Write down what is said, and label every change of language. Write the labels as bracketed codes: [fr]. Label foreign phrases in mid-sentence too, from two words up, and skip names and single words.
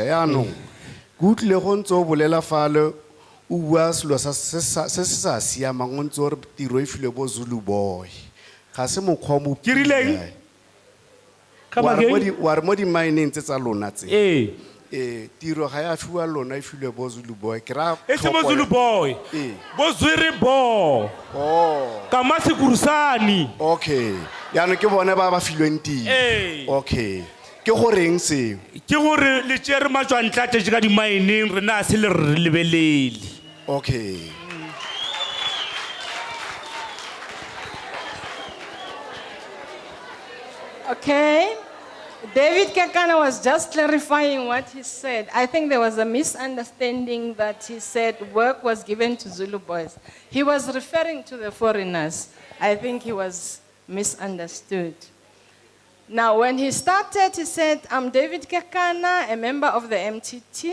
[tn] Yaanong, ke utlwile go ntse o bolela fale o bua selo se se sa siamang o ntse o re tiro e filwe bo Zulu boy. Ga se mokgwa o mo Ke rileng? wa re mo di-mineng tse tsa lona tse tiro ga ya fiwa lona e filwe bo Zulu boy ke ra e se bo Zulu boy bo Zwiri bo ka Masikurusani. Okay yaanong ke bone ba filweng tiro. Okay ke goreng seo? Ke gore le tšere matswantlatše ka di-mineng rena a se le re lebelele. Okay. Okay. [en] David Kekana was just clarifying what he said. I think there was a misunderstanding that he said work was given to Zulu boys. He was referring to the foreigners. I think he was misunderstood. Now, when he started, he said, I'm David Kekana, a member of the MTT.